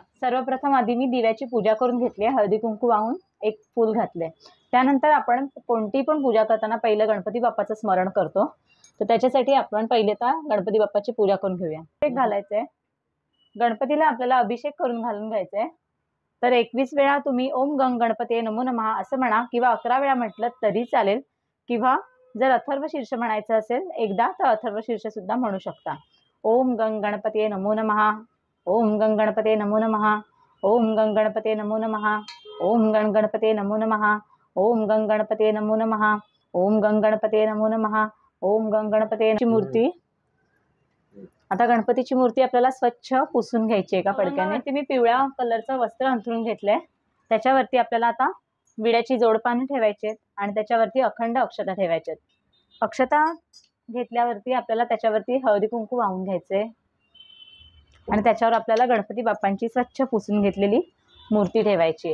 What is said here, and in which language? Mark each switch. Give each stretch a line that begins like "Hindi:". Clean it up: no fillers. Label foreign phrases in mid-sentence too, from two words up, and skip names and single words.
Marathi: सर्वप्रथम आधी मी दिव्याची पूजा करून घेतली, हळदी कुंकू वाहून एक फूल घातले। त्यानंतर आपण कोणती पण पूजा करताना पहिलं गणपती बाप्पाचं स्मरण करतो। तर त्याच्यासाठी आपण पहिले तर गणपती बाप्पाची पूजा करून घेऊया। अभिषेक घालायचंय गणपतीला, आपल्याला अभिषेक करून घालून घ्यायचंय। तर 21 वेळा तुम्ही
Sanskrit: ओम गंग गणपते नमो नमः
Marathi: असं म्हणा किंवा 11 वेळा म्हटलं तरी चालेल, किंवा जर अथर्व शीर्ष म्हणायचं असेल एकदा तर अथर्व शीर्ष सुद्धा म्हणू शकता।
Sanskrit: ओम गंग गणपते नमो नमः, ओम गंग गणपते नमो नमः, ओम गंग गणपते नमो नमः, ओम गंग गणपते नमो नमः, ओम गंग गणपते नमो नमः, ओम गंग गणपते नमो नमः, ओम गंग गणपते मूर्ती।
Marathi: आता गणपतीची मूर्ती आपल्याला स्वच्छ पुसून घ्यायची एका फडक्याने। मी पिवळ्या कलरचं वस्त्र अंथरून घेतलंय। त्याच्यावरती आपल्याला आता विड्याची जोडपानं ठेवायची आणि त्याच्यावरती अखंड अक्षता ठेवायचे। अक्षता घेतल्यावरती आपल्याला त्याच्यावरती हळदी कुंकू वाहून घ्यायचे आणि त्याच्यावर आपल्याला गणपती बाप्पांची स्वच्छ पुसून घेतलेली मूर्ती ठेवायची।